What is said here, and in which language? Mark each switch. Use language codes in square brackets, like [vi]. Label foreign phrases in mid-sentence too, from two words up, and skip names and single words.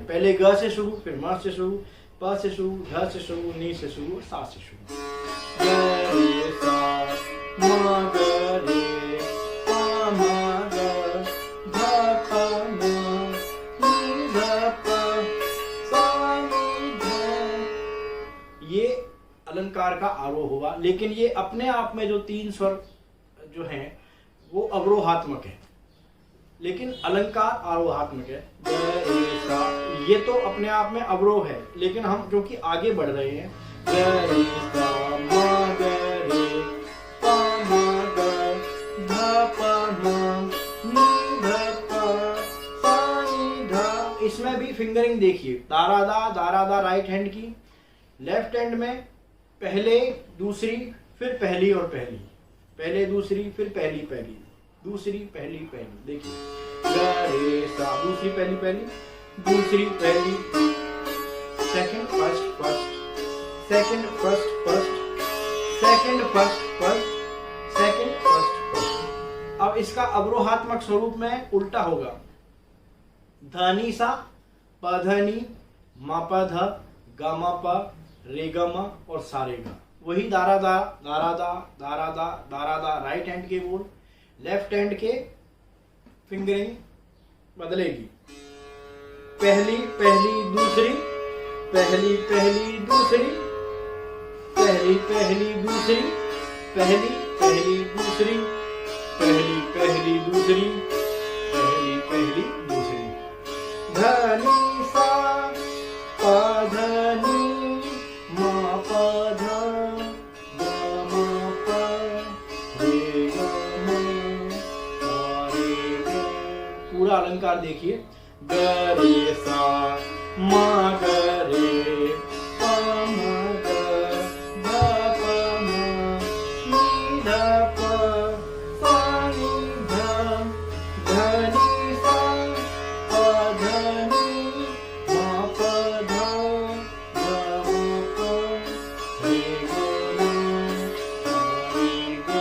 [hi] पहले ग से शुरू, फिर म से शुरू, प से शुरू, ध से शुरू, नी से शुरू, सा से शुरू। ग रे सा, म ग रे प म ग, ध प म, नी ध प, सा नी ध। ये अलंकार का आरोह होगा, लेकिन ये अपने आप में जो 3 स्वर जो हैं वो अवरोहात्मक है, लेकिन अलंकार आरोहात्मक है। ग रे सा, ये तो अपने आप में अवरोह है, लेकिन हम क्योंकि आगे बढ़ रहे हैं, ग रे सा, म ग रे प म ग, ध प म, नी ध प, सा नी ध। इसमें भी फिंगरिंग देखिए। दारा दा [en] right hand [hi] की, [en] left hand [hi] में पहले दूसरी, फिर पहली और पहली, पहले दूसरी, फिर पहली पहली, दूसरी पहली पहली। देखिए ग रे सा, दूसरी पहली पहली, दूसरी पहली, [en] second first first, second first first, second first first, second first first. [hi] अब इसका अवरोहात्मक स्वरूप में उल्टा होगा। धनी सा, पधनी, मपध, गमप, रेगम और सारेगा। वही दारादा दारादा दारादा दारादा [en] right hand [hi] के बोल, [en] left hand [hi] के फिंगरिंग बदलेगी। पहली पहली दूसरी, पहली पहली दूसरी, पहली पहली दूसरी, पहली पहली दूसरी, पहली पहली दूसरी, पहली पहली दूसरी। धनी सा, पधनी, मपध, गमप, रेगम, सारेगा। पूरा अलंकार देखिए। गरे सा, म गरे, प म ग, ध प म, नि ध प, सा नि ध, धनी सा, प धनी, म प ध, ग म प, रे ग म, सा रे ग।